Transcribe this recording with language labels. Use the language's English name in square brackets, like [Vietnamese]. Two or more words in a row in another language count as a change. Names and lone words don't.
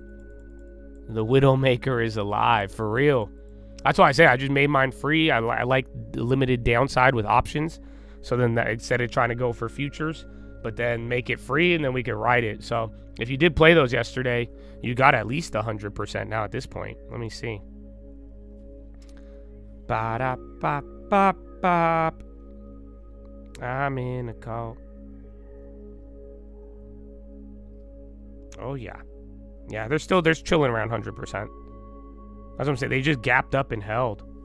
[English] The Widowmaker is alive, for real. That's why I say I just made mine free. I like the limited downside with options. So then instead of trying to go for futures, but then make it free and then we can ride it. So if you did play those yesterday, you got at least 100% now at this point. Let me see. Ba-da-ba-ba-bop. I'm in a cult. Oh, yeah. Yeah, they're chilling around 100%. That's what I'm saying. They just gapped up and held.